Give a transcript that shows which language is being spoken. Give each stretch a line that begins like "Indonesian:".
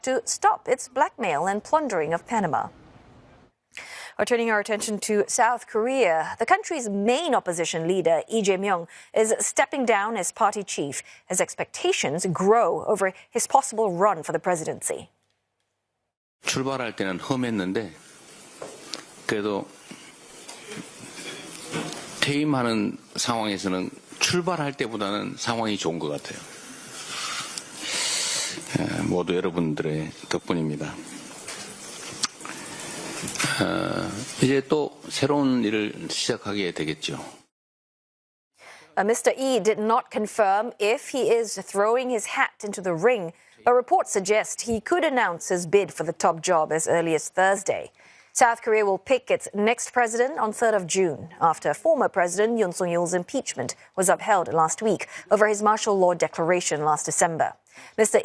English: to stop its blackmail and plundering of Panama. Turning our attention to South Korea, the country's main opposition leader, Lee Jae-myung, is stepping down as party chief as expectations grow over his possible run for the presidency.
Korean: 출발할 때는 험했는데 그래도 퇴임하는 상황에서는 출발할 때보다는 상황이 좋은 것 같아요. 모두 여러분들의 덕분입니다. 이제 또 새로운 일을 시작하게 되겠죠.
English: Mr. Lee did not confirm if he is throwing his hat into the ring, but reports suggest he could announce his bid for the top job as early as Thursday. South Korea will pick its next president on 3rd of June, after former President Yoon Suk-yeol's impeachment was upheld last week over his martial law declaration last December. Mr.